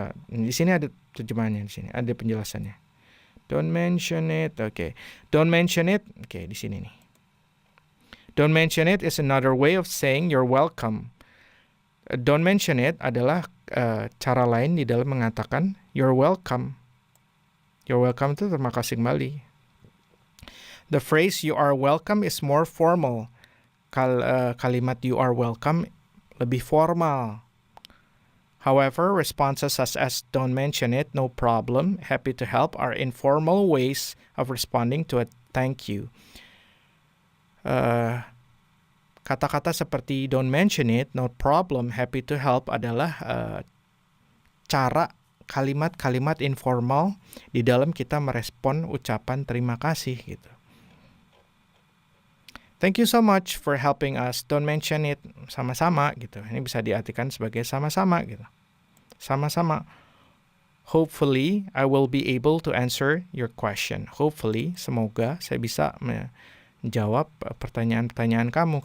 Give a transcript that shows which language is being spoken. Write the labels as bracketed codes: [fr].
[id] Di sini ada terjemahannya, di sini ada penjelasannya. [en] Don't mention it. Okay. Don't mention it. Okay, [id] di sini nih. [en] Don't mention it is another way of saying you're welcome. Don't mention it [id] adalah cara lain di dalam mengatakan [en] you're welcome. You're welcome [id] itu terima kasih kembali. [en] The phrase you are welcome is more formal. [id] Kalimat you are welcome lebih formal. [en] However, responses such as don't mention it, no problem, happy to help are informal ways of responding to a thank you. [id] Kata-kata seperti [en] don't mention it, no problem, happy to help [id] adalah cara kalimat-kalimat informal di dalam kita merespon ucapan terima kasih gitu. [en] Thank you so much for helping us. Don't mention it. [id] Sama-sama gitu. Ini bisa diartikan sebagai sama-sama gitu. Sama-sama. [en] Hopefully, I will be able to answer your question. [id] Hopefully, semoga saya bisa menjawab pertanyaan-pertanyaan kamu.